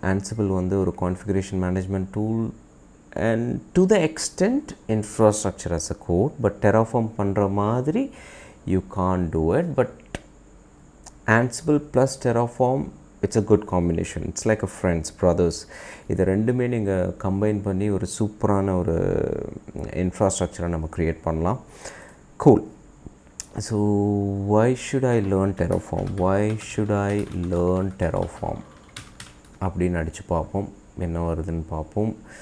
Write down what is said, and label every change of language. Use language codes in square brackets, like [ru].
[en] Ansible வந்து ஒரு configuration management tool and to the extent infrastructure as a code, but Terraform [ta] பண்ணுற மாதிரி [en] you can't do it, but Ansible plus Terraform, it's a good combination. It's like a friends, brothers. [ta] இது ரெண்டுமே நீங்கள் combine பண்ணி ஒரு சூப்பரான ஒரு இன்ஃப்ராஸ்ட்ரக்சரை நம்ம க்ரியேட் பண்ணலாம். [en] Cool. So why should I learn Terraform? Why should I learn Terraform? [ta] அப்படின்னு அடித்து பார்ப்போம், என்ன வருதுன்னு பார்ப்போம்.